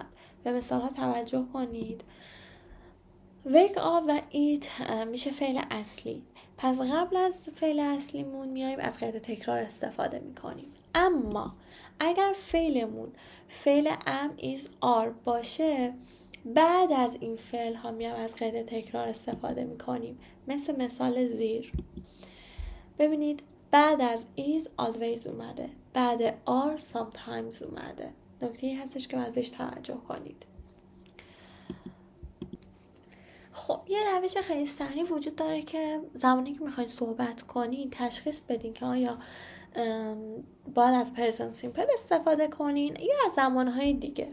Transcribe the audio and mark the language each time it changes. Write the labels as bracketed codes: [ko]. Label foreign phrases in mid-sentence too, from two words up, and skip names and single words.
[fa] به مثال ها توجه کنید. [en] wake up [fa] و eat میشه فعل اصلی، پس قبل از فعل اصلیمون میایم از قید تکرار استفاده میکنیم. اما اگر فعلمون فعل [en] am is are [fa] باشه بعد از این فعل ها میایم از قید تکرار استفاده میکنیم. مثال زیر ببینید بعد از [en] is always [fa] اومده، بعد [en] are sometimes [fa] اومده. نکته‌ای هستش که باید بهش توجه کنید. خب یه روش خیلی سریع وجود داره که زمانی که میخواین صحبت کنین تشخیص بدین که آیا باید از [en] present simple [fa] استفاده کنین یا از زمانهای دیگه.